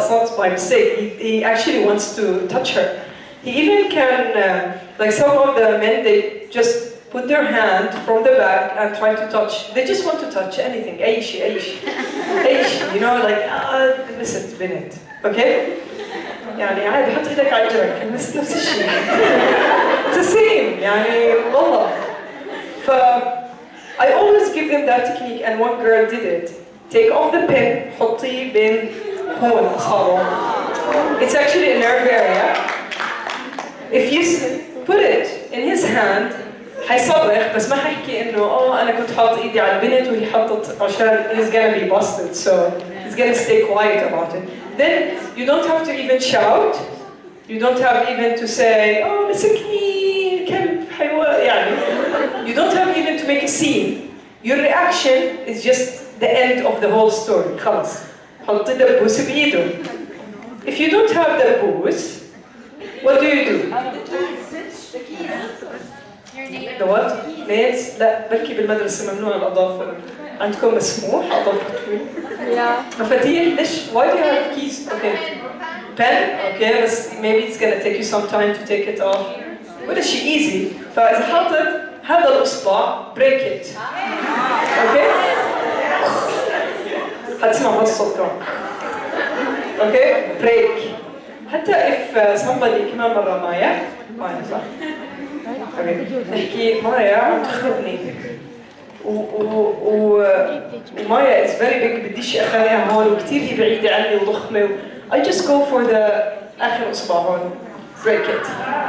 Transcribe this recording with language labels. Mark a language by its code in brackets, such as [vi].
[en] It's not by mistake. He actually wants to touch her. He even can, like some of the men, they just put their hand from the back and try to touch. They just want to touch anything. [ar] أي شيء. [en] You know, like [ar] لمست بنت. [en] Okay? [ar] يعني عادي حط ايدك على جرك لمست نفس الشيء. [en] It's the same. [ar] يعني والله. [en] I always give them that technique, and one girl did it. Take off the pin, [ar] حطيه بين هون أصابعه. [en] It's actually a nerve area. If you put it in his hand, [ar] حيصرخ بس ما حيحكي إنه أنا كنت حاط إيدي على البنت وهي حطت عشان [en] he's gonna be busted, so he's gonna stay quiet about it. Then you don't have to even shout. You don't have even to say [ar] مسكني كلب حيوان يعني. [en] You don't have even to make a scene. Your reaction is just the end of the whole story. [ar] خلاص. حط دبوس بإيده. [en] If you don't have دبوس, what do you do? The what? Nails? [ar] لا بركي بالمدرسة ممنوع الأظافر. عندكم مسموح أظافر طويل؟ مفاتيح ليش؟ [en] Why do you have keys? Okay. Pen? Okay, but maybe it's gonna take you some time to take it off. [ar] ولا شيء [en] easy. [ar] فإذا حاطط هذا الإصبع [en] break it. Okay? [ar] هتسمع هذا الصوت كمان. [en] Okay? Break. [ar] حتى [en] if somebody [ar] كمان مرة مايا صح؟ نحكي مايا عم تخربني ومايا [en] is very big [ar] بديش اخليها هون وكثير هي بعيدة عني وضخمة [en] I just go for the [ar] آخر إصبع هون [en] break it.